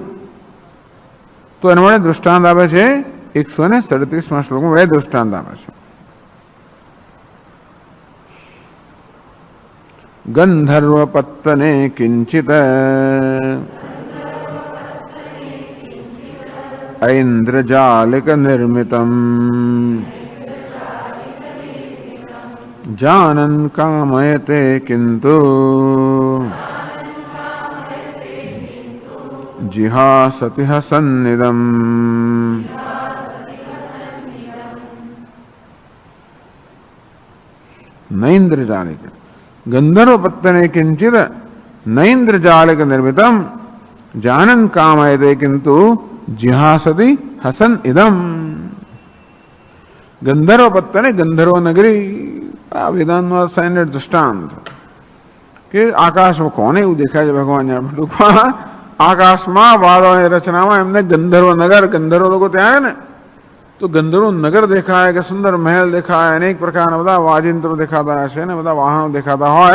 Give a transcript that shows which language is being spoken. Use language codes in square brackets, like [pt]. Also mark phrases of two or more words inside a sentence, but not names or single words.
[gu] તો એના માટે દૃષ્ટાંત આપે છે 137માં શ્લોકમાં બે દૃષ્ટાંત આપે છે. [sa] ગંધર્વ પત્તને કિંચિત ઐન્દ્રજાલિક નિર્મિતમ जानन कामयते किंतु जिहासति हसन्निदम्. नैन्द्रजालिक गंधर्व पत्तने किंचित नैन्द्रजालिक निर्मितम जानन कामयते किंतु जिहासति हसन इदम. गंधर्व पत्तने गंधर्व नगरी [gu] આ વેદાંતનો સ્ટાન્ડર્ડ દૃષ્ટાંત કે આકાશમાં કોને એવું દેખાય છે ભગવાન જાણે. આકાશમાં વાદળની રચનામાં એમને ગંધર્વ લોકો ત્યાં ને તો ગંધર્વ નગર દેખાય કે સુંદર મહેલ દેખાય, અનેક પ્રકારના બધા વાજિંત્રો દેખાતા હશે ને બધા વાહનો દેખાતા હોય.